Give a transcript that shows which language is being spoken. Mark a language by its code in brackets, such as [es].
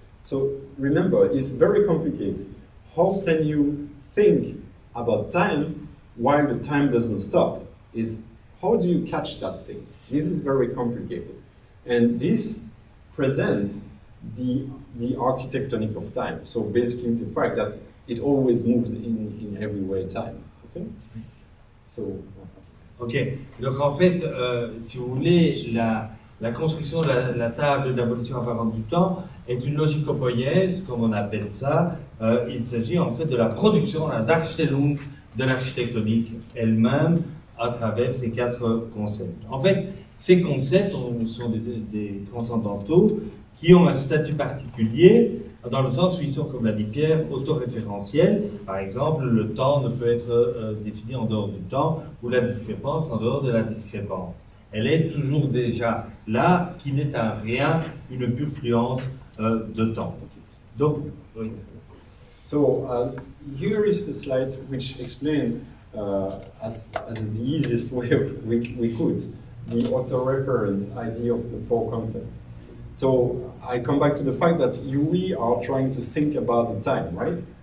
[en] So remember, it's very complicated. How can you think about time while the time doesn't stop? How do you catch that thing? This is very complicated. And this presents the architectonic of time. So basically the fact that it always moves in every way time, okay? So, [fr] ok, donc en fait, si vous voulez, la construction de la table d'abolition apparente du temps est une logique opoïèse, comme on appelle ça. Il s'agit en fait de la production, la Darstellung de l'architectonique elle-même à travers ces 4 concepts. En fait, ces concepts sont des transcendantaux qui ont un statut particulier, dans le sens où ils sont, comme l'a dit Pierre, autoréférentiels. Par exemple, le temps ne peut être défini en dehors du temps, ou la discrépance en dehors de la discrépance. Elle est toujours déjà là, qui n'est à rien une pure fluence de temps. Donc, oui. [en] So, here is the slide which explains, as the easiest way we could, the auto-reference idea of the 4 concepts. So I come back to the fact that we are trying to think about the time, right?